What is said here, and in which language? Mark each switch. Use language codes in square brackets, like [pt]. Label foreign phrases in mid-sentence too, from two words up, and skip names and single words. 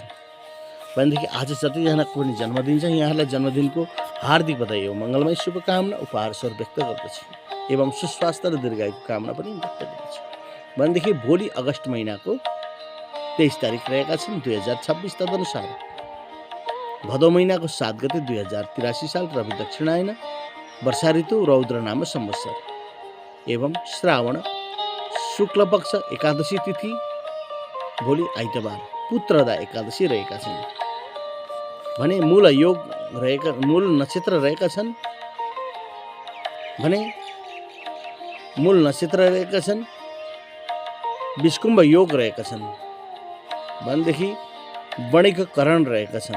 [ne] भनेदेखि आज जतिजनाको पनि जन्मदिन छ यहाँहरूलाई जन्मदिनको हार्दिक बधाई हो। मङ्गलमय शुभकामना उपहार स्वरूप व्यक्त गर्दछु एवं सुस्वास्थ्य र दीर्घायुको कामना पनि व्यक्त गर्दछु। भनेदेखि भोलि अगस्त महिनाको 23 तारिक रहेका छन् 2026 तदनुसार भदौ महिनाको 7 गते 2083 साल रवि दक्षिणायन वर्षा ऋतु रौद्र नाम संवत्सर एवं श्रावण शुक्ल पक्ष एकादशी तिथि भोलि आइतबार पुत्रदा एकादशी रहेका छन्। भने मूल नक्षत्र रहेका छन्। भने मूल नक्षत्र रहेका छन्। विष्कुम्भ योग रहेका छन्। भनेदेखि वणिक करण रहेका छन्।